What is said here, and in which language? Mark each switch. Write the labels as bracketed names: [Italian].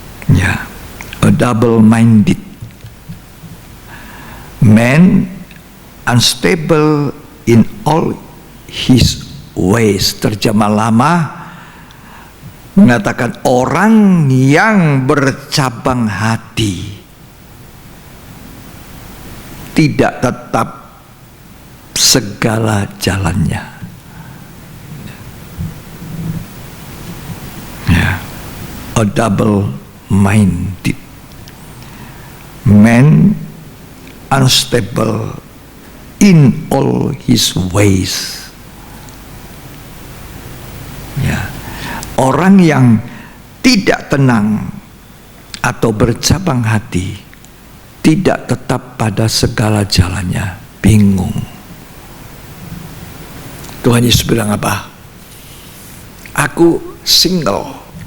[English] Ya, a double-minded man, unstable in all his ways. [Indonesian] Terjemah lama mengatakan orang yang bercabang hati, tidak tetap segala jalannya. Ya. [English] A double-minded man, unstable in all his ways. [Indonesian] Ya. Orang yang tidak tenang atau bercabang hati, tidak tetap pada segala jalannya, bingung. Tuhan Yesus bilang apa? Aku single.